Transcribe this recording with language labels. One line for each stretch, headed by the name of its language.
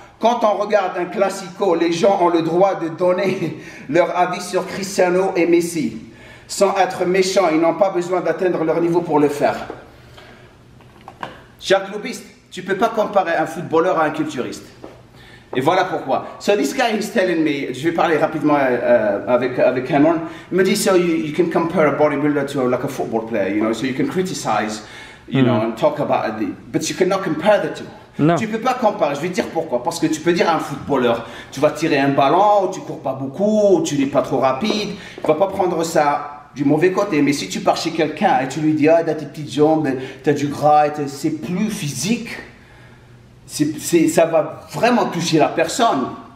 French: Quand on regarde un classico, les gens ont le droit de donner leur avis sur Cristiano et Messi. Sans être méchants, ils n'ont pas besoin d'atteindre leur niveau pour le faire. Cher globiste, tu ne peux pas comparer un footballeur à un culturiste. Et voilà pourquoi.
English: So this guy is telling me,
French: je vais parler rapidement avec Cameron, il me dit,
English: so you can compare a bodybuilder to like a football player, you know, so you can criticize, you know, and talk about it, but you cannot compare the two.
French: Non. Tu ne peux pas comparer, je vais te dire pourquoi. Parce que tu peux dire à un footballeur, tu vas tirer un ballon, tu ne cours pas beaucoup, tu n'es pas trop rapide, il ne va pas prendre ça du mauvais côté. Mais si tu pars chez quelqu'un et tu lui dis, ah, t'as tes petites jambes, t'as du gras, c'est plus physique, ça va vraiment toucher la personne.